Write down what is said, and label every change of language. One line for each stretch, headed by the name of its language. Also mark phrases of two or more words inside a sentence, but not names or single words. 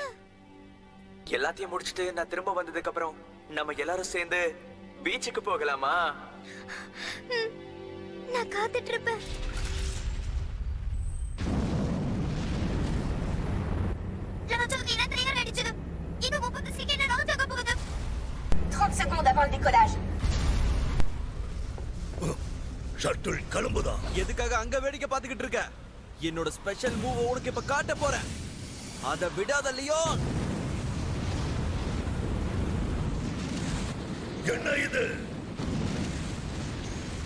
Tamil: எல்லாத்தையும் முடிச்சிட்டு நான் திரும்ப வந்ததுக்கு அப்புறம் நம்ம எல்லாரும் சேர்ந்து பீச்சுக்கு போகலாமா? நான் காத்துட்டு இருப்பேன். லான்ச் ஆக தயாராயிடுச்சு. இன்னும் 30 செகண்ட் லான்ச் ஆக போகுது.
French: 30 secondes avant le décollage.
Tamil: ஷட்டில் கிளம்புதா? எதுக்காக அங்க வேடிக்கை பார்த்துக்கிட்டு இருக்க? என்னோட
English: special move
Tamil: உனக்கு இப்ப காட்ட போறேன். அத விடாத லியோன். என்ன இது?